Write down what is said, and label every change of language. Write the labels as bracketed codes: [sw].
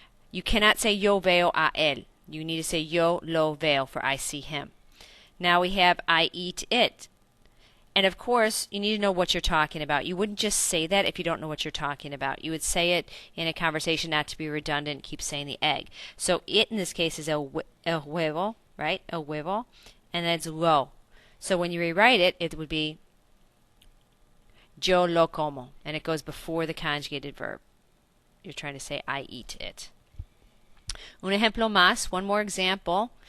[en] You cannot say [es] yo veo a él. [en] You need to say [es] yo lo veo [en] for I see him. Now we have I eat it. And of course, you need to know what you're talking about. You wouldn't just say that if you don't know what you're talking about. You would say it in a conversation, not to be redundant, keep saying the egg. So it in this case is [es] el huevo, [en] right? [es] El huevo. [en] And that's lo. So when you rewrite it, it would be [es] yo lo como. [en] And it goes before the conjugated verb. You're trying to say I eat it. [es] Un ejemplo más, [en] one more example.